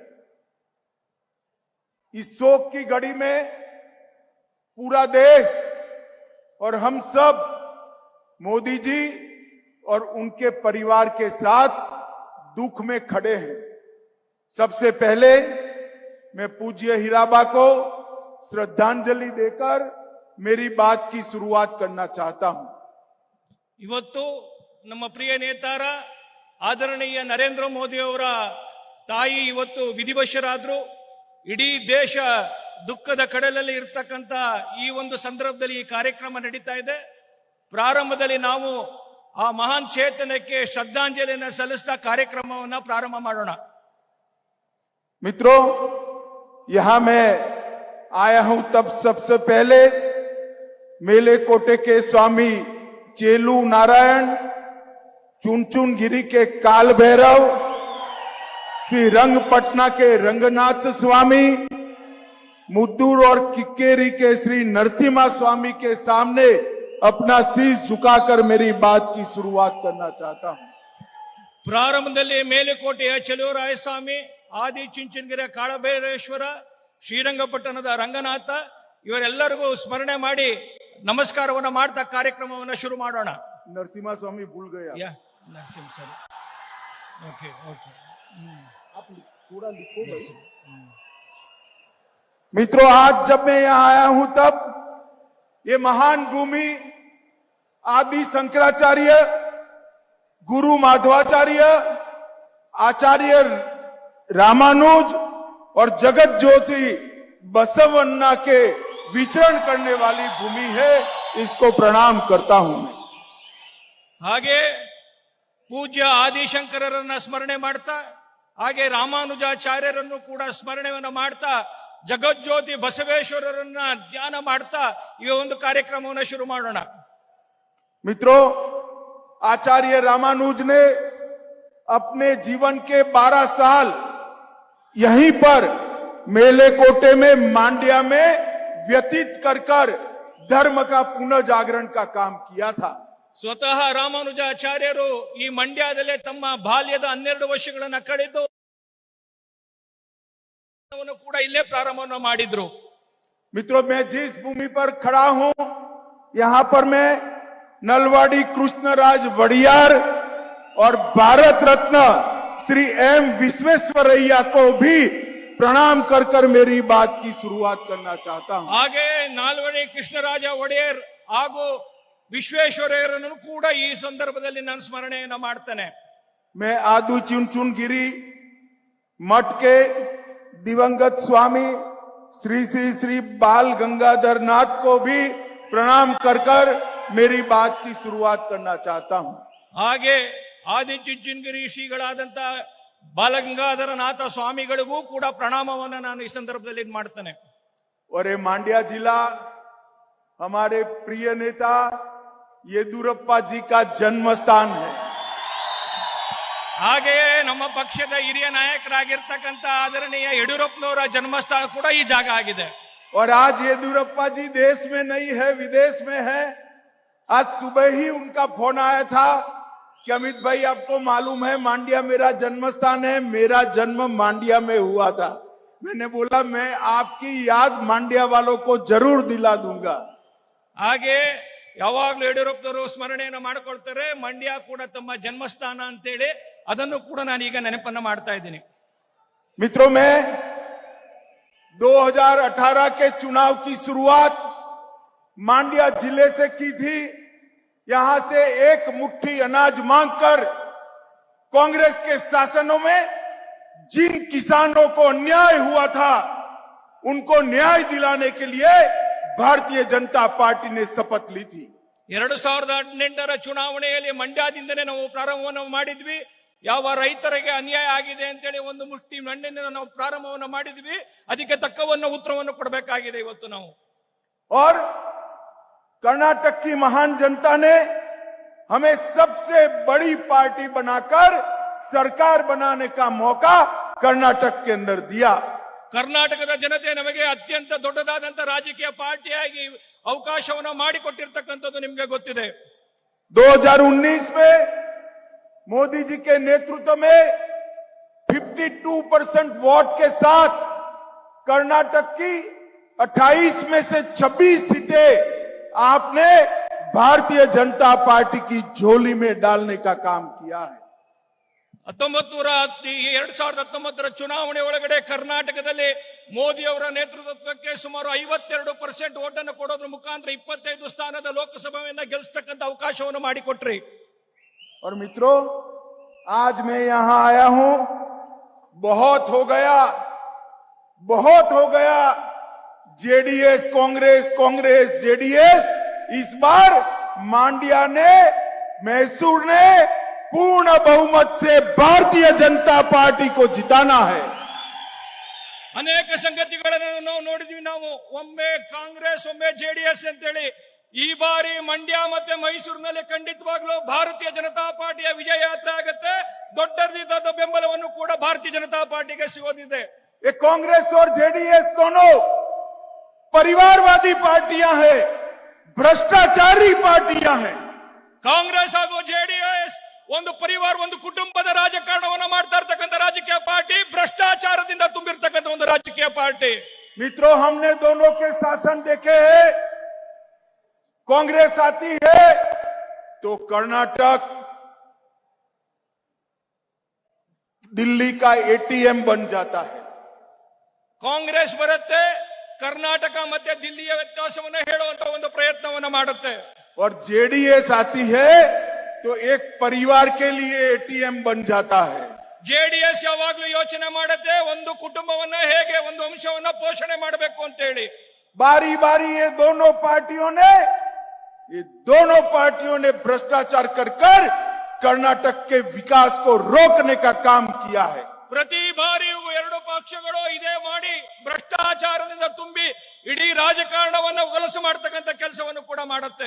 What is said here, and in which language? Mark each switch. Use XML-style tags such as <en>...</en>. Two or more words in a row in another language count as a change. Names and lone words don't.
<hi>इस शोक की घड़ी में पूरा देश और हम सब मोदी जी और उनके परिवार के साथ दुख में खड़े हैं. सबसे पहले मैं पूज्य हीराबा को श्रद्धांजलि देकर मेरी बात की शुरुआत करना चाहता हूं.</hi> <kn>ಇವತ್ತು ನಮ್ಮ ಪ್ರಿಯ ನೇತಾರ ಆದರಣೀಯ ನರೇಂದ್ರ ಮೋದಿ ಅವರ ತಾಯಿ ಇವತ್ತು ವಿಧಿವಶರಾದ್ರು. ಇಡೀ ದೇಶ ದುಃಖದ ಕಡಲಲ್ಲಿ ಇರ್ತಕ್ಕಂಥ ಈ ಒಂದು ಸಂದರ್ಭದಲ್ಲಿ ಈ ಕಾರ್ಯಕ್ರಮ ನಡೀತಾ ಇದೆ. ಪ್ರಾರಂಭದಲ್ಲಿ ನಾವು ಆ ಮಹಾನ್ ಚೇತನಕ್ಕೆ ಶ್ರದ್ಧಾಂಜಲಿಯನ್ನು ಸಲ್ಲಿಸ್ತಾ ಕಾರ್ಯಕ್ರಮವನ್ನು ಪ್ರಾರಂಭ ಮಾಡೋಣ.</kn> <hi>मित्रों, यहां मैं आया हूं तब सबसे पहले मेले कोटे के स्वामी चेलू नारायण, चुनचुन गिरी के काल भैरव, श्री रंगपटना के रंगनाथ स्वामी, मुद्दूर और किक्केरी के श्री नरसिम्हा स्वामी के सामने अपना शीश झुकाकर मेरी बात की शुरुआत करना चाहता हूं.</hi> <kn>ಪ್ರಾರಂಭದಲ್ಲಿ ಮೇಲುಕೋಟೆಯ ಚೆಲುವರಾಯ ಸ್ವಾಮಿ, ಆದಿ ಚುಂಚನಗಿರಿಯ ಕಾಳಭೈರೇಶ್ವರ, ಶ್ರೀರಂಗಪಟ್ಟಣದ ರಂಗನಾಥ ಇವರೆಲ್ಲರಿಗೂ ಸ್ಮರಣೆ ಮಾಡಿ ನಮಸ್ಕಾರವನ್ನ ಮಾಡ್ತಾ ಕಾರ್ಯಕ್ರಮವನ್ನ ಶುರು ಮಾಡೋಣ.</kn> <hi>नरसिम्हा स्वामी भूल गया.</hi> <en>Yeah Narasimha sir. Okay okay.</en> <hi>आप थोड़ा लिखो भाई. मित्रों, आज जब मैं यहाँ आया हूं तब ये महान भूमि आदि शंकराचार्य, गुरु माधवाचार्य, आचार्य रामानुज और जगत ज्योति बसवन्ना के विचरण करने वाली भूमि है. इसको प्रणाम करता हूं मैं.</hi> <kn>ಹಾಗೆ ಪೂಜ್ಯ ಆದಿಶಂಕರರನ್ನ ಸ್ಮರಣೆ ಮಾಡ್ತಾ, ಹಾಗೆ ರಾಮಾನುಜಾಚಾರ್ಯರನ್ನು ಕೂಡ ಸ್ಮರಣೆಯನ್ನ ಮಾಡ್ತಾ, ಜಗಜ್ಯೋತಿ ಬಸವೇಶ್ವರರನ್ನ ಧ್ಯಾನ ಮಾಡ್ತಾ ಈ ಒಂದು ಕಾರ್ಯಕ್ರಮವನ್ನು ಶುರು ಮಾಡೋಣ.</kn> <hi>मित्रों, आचार्य रामानुज ने अपने जीवन के 12 साल यहीं पर मेलेकोटे में मांड्या में व्यतीत कर धर्म का पुनर्जागरण का काम किया था.</hi> <kn>ಸ್ವತಃ ರಾಮಾನುಜಾಚಾರ್ಯರು ಈ ಮಂಡ್ಯದಲ್ಲೇ ತಮ್ಮ ಬಾಲ್ಯದ 12 ವರ್ಷಗಳನ್ನ ಕಳೆದು ಕೂಡ ಇಲ್ಲೇ ಪ್ರಾರಂಭವನ್ನು ಮಾಡಿದ್ರು.</kn> <hi>मित्रों, मैं जिस भूमि पर खड़ा हूं, यहां पर मैं नलवाड़ी कृष्णराज वड़ियार और भारत रत्न श्री एम विश्वेश्वरैया को भी प्रणाम कर मेरी बात की शुरुआत करना चाहता हूं.</hi> <kn>ಹಾಗೆ ನಾಲ್ವಡಿ ಕೃಷ್ಣರಾಜ ಒಡೆಯರ್ ಹಾಗೂ ವಿಶ್ವೇಶ್ವರಯ್ಯರನ್ನು ಕೂಡ ಈ ಸಂದರ್ಭದಲ್ಲಿ ನಾನು ಸ್ಮರಣೆಯನ್ನ ಮಾಡ್ತೇನೆ.</kn> <hi>मैं आदू चुनचुनगिरी मठ के दिवंगत स्वामी श्री श्री श्री बाल गंगाधर नाथ को भी प्रणाम कर मेरी बात की शुरुआत करना चाहता हूं.</hi> <kn>ಹಾಗೆ ಆದಿಚುಂಚನಗಿರಿ ಶ್ರೀಗಳಾದಂತ ಬಾಲಗಂಗಾಧರ ನಾಥ ಸ್ವಾಮಿಗಳಿಗೂ ಕೂಡ ಪ್ರಣಾಮವನ್ನು ನಾನು ಈ ಸಂದರ್ಭದಲ್ಲಿ ಮಾಡ್ತೇನೆ.</kn> <hi>और ये मांड्या जिला हमारे प्रिय नेता येदुरप्पा जी का जन्म स्थान है.</hi> <kn>ಹಾಗೆಯೇ ನಮ್ಮ ಪಕ್ಷದ ಹಿರಿಯ ನಾಯಕರಾಗಿರ್ತಕ್ಕಂಥ ಆದರಣೀಯ ಯಡಿಯೂರಪ್ಪನವರ ಜನ್ಮಸ್ಥಳ ಕೂಡ ಈ ಜಾಗ ಆಗಿದೆ.</kn> <hi>और आज येदुरप्पा जी देश में नहीं है, विदेश में है. आज सुबह ही उनका फोन आया था कि अमित भाई, आपको मालूम है मांड्या मेरा जन्म स्थान है. मेरा जन्म मांड्या में हुआ था. मैंने बोला मैं आपकी याद मांड्या वालों को जरूर दिला दूंगा.</hi> <kn>ಹಾಗೆ ಯಾವಾಗ್ಲೂ ಯಡಿಯೂರಪ್ಪನವರು ಸ್ಮರಣೆಯನ್ನು ಮಾಡಿಕೊಳ್ತಾರೆ. ಮಂಡ್ಯ ಕೂಡ ತಮ್ಮ ಜನ್ಮಸ್ಥಾನ ಅಂತೇಳಿ ಅದನ್ನು ಕೂಡ ನಾನು ಈಗ ನೆನಪನ್ನ ಮಾಡ್ತಾ ಇದ್ದೀನಿ.</kn> <hi>मित्रों, मैं 2018 के चुनाव की शुरुआत मांड्या जिले से की थी. यहां से एक मुट्ठी अनाज मांगकर कांग्रेस के शासनों में जिन किसानों को अन्याय हुआ था उनको न्याय दिलाने के लिए भारतीय जनता पार्टी ने शपथ ली थी.</hi> <kn>2018 ಚುನಾವಣೆಯಲ್ಲಿ ಮಂಡ್ಯದಿಂದನೇ ನಾವು ಪ್ರಾರಂಭವನ್ನು ಮಾಡಿದ್ವಿ. ಯಾವ ರೈತರಿಗೆ ಅನ್ಯಾಯ ಆಗಿದೆ ಅಂತೇಳಿ ಒಂದು ಮುಷ್ಟಿ ಮಣ್ಣಿನಿಂದ ನಾವು ಪ್ರಾರಂಭವನ್ನು ಮಾಡಿದ್ವಿ. ಅದಕ್ಕೆ ತಕ್ಕವನ್ನು ಉತ್ತರವನ್ನು ಕೊಡಬೇಕಾಗಿದೆ ಇವತ್ತು ನಾವು.</kn> <hi>और कर्नाटक की महान जनता ने हमें सबसे बड़ी पार्टी बनाकर सरकार बनाने का मौका कर्नाटक के अंदर दिया.</hi> <kn>ಕರ್ನಾಟಕದ ಜನತೆ ನಮಗೆ ಅತ್ಯಂತ ದೊಡ್ಡದಾದಂತ ರಾಜಕೀಯ ಪಾರ್ಟಿಯಾಗಿ ಅವಕಾಶವನ್ನು ಮಾಡಿಕೊಟ್ಟಿರ್ತಕ್ಕಂಥದ್ದು ನಿಮಗೆ ಗೊತ್ತಿದೆ.</kn> <hi>2019 में मोदी जी के नेतृत्व में 52% वोट के साथ कर्नाटक की 28 में से 26 सीटें आपने भारतीय जनता पार्टी की झोली में डालने का काम किया है.</hi> <kn>2019 ಚುನಾವಣೆ ಒಳಗಡೆ ಕರ್ನಾಟಕದಲ್ಲಿ ಮೋದಿ ಅವರ ನೇತೃತ್ವಕ್ಕೆ ಸುಮಾರು 52% ಓಟನ್ನು ಕೊಡೋದ್ರ ಮುಖಾಂತರ 25 ಸ್ಥಾನದ ಲೋಕಸಭೆಯನ್ನ ಗೆಲ್ಲಿಸತಕ್ಕಂತ ಅವಕಾಶವನ್ನು ಮಾಡಿಕೊಟ್ರಿ.</kn> <hi>और मित्रों, आज मैं यहां आया हूं. बहुत हो गया जेडीएस कांग्रेस, कांग्रेस जेडीएस. इस बार मांड्या ने, मैसूर ने पूर्ण बहुमत से भारतीय जनता पार्टी को जिताना है.</hi> <kn>ಅನೇಕ ಸಂಗತಿಗಳನ್ನು ನಾವು ನೋಡಿದ್ವಿ. ನಾವು ಒಮ್ಮೆ ಕಾಂಗ್ರೆಸ್ ಒಮ್ಮೆ ಜೆಡಿಎಸ್ ಅಂತೇಳಿ ಈ ಬಾರಿ ಮಂಡ್ಯ ಮತ್ತೆ ಮೈಸೂರಿನಲ್ಲಿ ಖಂಡಿತವಾಗ್ಲೂ ಭಾರತೀಯ ಜನತಾ ಪಾರ್ಟಿಯ ವಿಜಯ ಯಾತ್ರೆ ಆಗುತ್ತೆ. ದೊಡ್ಡದಾದ ಬೆಂಬಲವನ್ನು ಕೂಡ ಭಾರತೀಯ ಜನತಾ ಪಾರ್ಟಿಗೆ ಸಿಗೋದಿದೆ.</kn> <hi>ये कांग्रेस और जेडीएस दोनों परिवारवादी पार्टियां हैं, भ्रष्टाचारी पार्टियां हैं.</hi> <kn>ಕಾಂಗ್ರೆಸ್ ಹಾಗೂ ಜೆಡಿಎಸ್ ಒಂದು ಪರಿವಾರ, ಒಂದು ಕುಟುಂಬದ ರಾಜಕಾರಣವನ್ನು ಮಾಡ್ತಾ ಇರ್ತಕ್ಕಂಥ ರಾಜಕೀಯ ಪಾರ್ಟಿ, ಭ್ರಷ್ಟಾಚಾರದಿಂದ ತುಂಬಿರ್ತಕ್ಕಂಥ ಒಂದು ರಾಜಕೀಯ ಪಾರ್ಟಿ.</kn> <hi>मित्रों, हमने दोनों के शासन देखे हैं. कांग्रेस आती है तो कर्नाटक दिल्ली का एटीएम बन जाता है।</hi> <kn>ಕಾಂಗ್ರೆಸ್ ಬರುತ್ತೆ, ಕರ್ನಾಟಕ ಮತ್ತೆ ದಿಲ್ಲಿಯ ವ್ಯತ್ಯಾಸವನ್ನು ಹೇಳುವಂತ ಒಂದು ಪ್ರಯತ್ನವನ್ನ ಮಾಡುತ್ತೆ.</kn> <hi>और जेडीएस आती है तो एक परिवार के लिए एटीएम बन जाता है।</hi> <kn>ಜೆಡಿಎಸ್ ಯಾವಾಗ್ಲೂ ಯೋಚನೆ ಮಾಡುತ್ತೆ ಒಂದು ಕುಟುಂಬವನ್ನ ಹೇಗೆ ಒಂದು ವಂಶವನ್ನ ಪೋಷಣೆ ಮಾಡಬೇಕು ಅಂತ ಹೇಳಿ।</kn> <hi>बारी बारी ये दोनों पार्टियों ने भ्रष्टाचार कर कर्नाटक के विकास को रोकने का काम किया है।</hi> <kn>ಪ್ರತಿ ಬಾರಿಯೂ ಎರಡು ಪಕ್ಷಗಳು ಇದೇ ಮಾಡಿ ಭ್ರಷ್ಟಾಚಾರದಿಂದ ತುಂಬಿ ಇಡೀ ರಾಜಕಾರಣವನ್ನು ಹೊಲಸು ಮಾಡತಕ್ಕಂತ ಕೆಲಸವನ್ನು ಕೂಡ ಮಾಡುತ್ತೆ।</kn>